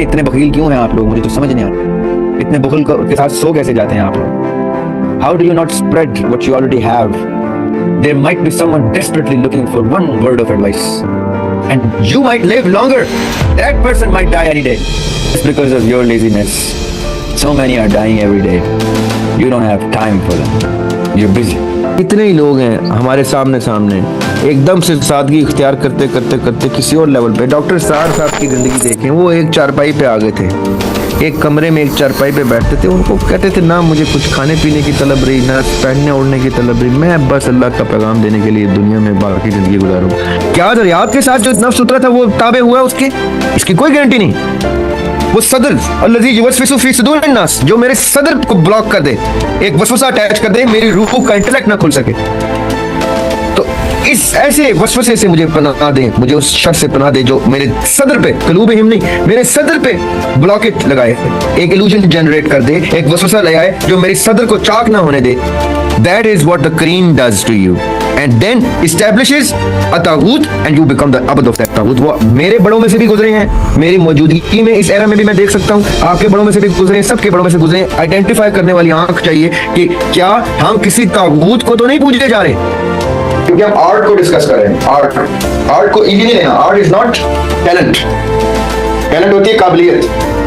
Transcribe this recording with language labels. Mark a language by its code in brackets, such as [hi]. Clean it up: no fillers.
[hi] इतने बखील क्यों हैं आप लोग, मुझे तो समझ नहीं आता। इतने बखील के साथ सो कैसे जाते हैं आप लोग? [en] How do you not spread what you already have? There might be someone desperately looking for one word of advice and you might live longer. That person might die any day just because of your laziness. So many are dying every day. You don't have time for them. You're busy. [hi] इतने ही लोग हैं हमारे सामने एकदम से सादगी इख्तियार करते करते करते किसी और लेवल पे। डॉक्टर सार साहब की जिंदगी देखें, वो एक चारपाई पे आ गए थे, एक कमरे में एक चारपाई पे बैठते थे। उनको कहते थे ना मुझे कुछ खाने पीने की तलब रही, ना पहनने ओढ़ने की तलब रही, मैं बस अल्लाह का पैगाम देने के लिए दुनिया में बाकी जिंदगी गुजारूं। क्या दरियात के साथ जो नफ्स सुथरा था वो ताबे हुआ उसके? इसकी कोई गारंटी नहीं। वो सदर [ar] अल्लज़ी युवस्विसु फी सुदूरिन नास, [hi] जो मेरे सदर को ब्लॉक कर दे, एक वसवसा अटैच कर दे, मेरी रूह का इंटेलेक्ट ना खुल सके। तो इस ऐसे वसवसे से मुझे पनाह दे, मुझे उस शख्स से पनाह दे जो मेरे सदर पे, कलूब हिम नहीं, मेरे सदर पे ब्लॉकेट लगाए, एक इल्यूजन जनरेट कर दे, एक वसवसा ले आए जो मेरे सदर को चाक ना होने दे। [en] That is what the Quran does to you, and then establishes a taghut, and you become the abd of that taghut. [hi] वो मेरे बड़ों में से भी गुजरे हैं, मेरी मौजूदगी में इस एरा में भी मैं देख सकता हूँ, आपके बड़ों में से भी गुजरे हैं, सबके बड़ों में से गुजरे हैं। आइडेंटिफाई करने वाली आंख चाहिए कि क्या हम किसी तागूत को तो नहीं पूजने जा रहे, क्योंकि हम आर्ट को डिस्कस कर रहे हैं। आर्ट को इजी नहीं लेना। [en] art is not talent, [hi] talent होती है काबिलियत।